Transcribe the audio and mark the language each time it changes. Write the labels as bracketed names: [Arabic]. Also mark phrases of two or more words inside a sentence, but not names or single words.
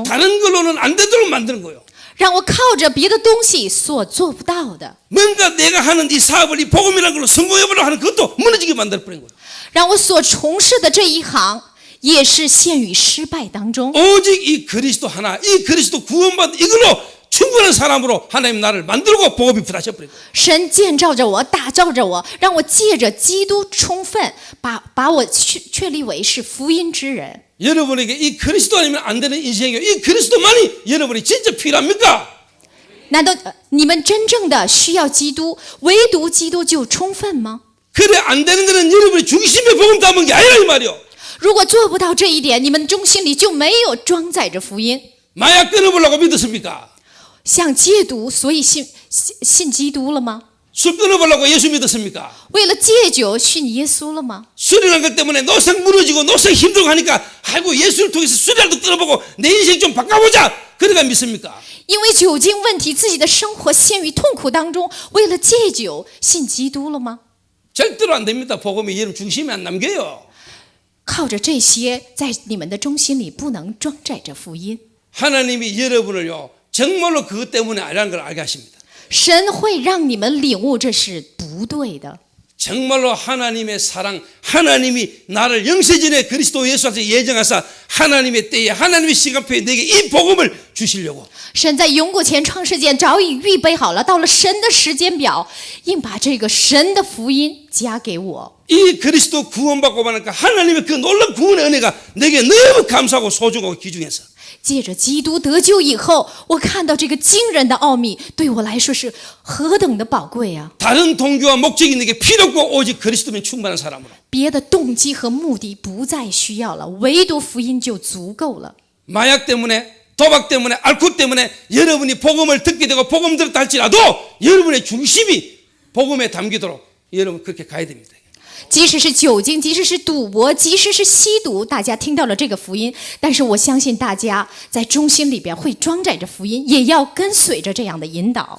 [Korean] 다른 걸로는 안 되도록 만드는 거예요. [Chinese] 让我靠着别的东西所做不到的， [Korean] 뭔가 내가 하는 이 사업을 이 복음이라는 걸로 성공해보려고 하는 그것도 무너지게 만들어버린 거예요. [Chinese] 让我所从事的这一行也是陷于失败当中。 [Korean] 오직 이 그리스도 하나, 이 그리스도 구원받은 이걸로 충분한 사람으로 하나님 나를 만들고 복음이 부딪혀버린 거예요. [Chinese] 神建造着我，打造着我，让我借着基督充分把我确立为是福音之人。 [Korean] 여러분에게 이 그리스도 아니면 안 되는 인생이에요. 이 그리스도만이 여러분이 진짜 필요합니까? [Chinese] 难道你们真正的需要基督，唯独基督就充分吗？ [Korean] 그래 안 되는 데는 여러분이 중심에 복음 담은 게 아니라 이 말이요. [Chinese] 如果做不到这一点，你们中心里就没有装载着福音。 [Korean] 마약 끊어보려고 믿었습니까? [Chinese] 想戒毒，所以信基督了吗？ [Korean] 술 끊어보려고 예수 믿었습니까? [Chinese] 为了戒酒信耶稣了吗？ [Korean] 술이라는 것 때문에 노상 무너지고 노상 힘들고 하니까 아이고 예수를 통해서 술이라도 끊어보고 내 인생 좀 바꿔보자. 그러니까 믿습니까? [Chinese] 因为酒精问题，自己的生活陷于痛苦当中，为了戒酒信基督了吗？ [Korean] 절대로 안 됩니다. 복음이 여러분 중심에 안 남겨요. [Chinese] 靠着这些，在你们的中心里不能装载着福音。 [Korean] 하나님이 여러분을요 정말로 그것 때문에 아니라는 걸 알게 하십니다. [Chinese] 神会让你们领悟这是不对的。 [Korean] 정말로 하나님의 사랑, 하나님이 나를 영세전에 그리스도 예수한테 예정하사 하나님의 때에 하나님의 시간표에 내게 이 복음을 주시려고. [Chinese] 神在永古前创世间早已预备好了，到了神的时间表，应把这个神的福音加给我。 [Korean] 이 그리스도 구원받고 말하니까 하나님의 그 놀라운 구원의 은혜가 내게 너무 감사하고 소중하고 귀중해서 [Chinese] 借着基督得救以后，我看到这个惊人的奥秘，对我来说是何等的宝贵啊！ [Korean] 다른 동기와 목적이 내게 필요 없고 오직 그리스도면 충분한 사람으로. [Chinese] 别的动机和目的不再需要了，唯独福音就足够了。 [Korean] 마약 때문에 도박 때문에 알코올 때문에 여러분이 복음을 듣게 되고 복음 들었다 할지라도 여러분의 중심이 복음에 담기도록 여러분 그렇게 가야 됩니다. [Chinese] 即使是酒精，即使是赌博，即使是吸毒，大家听到了这个福音，但是我相信大家在中心里边会装载着福音，也要跟随着这样的引导。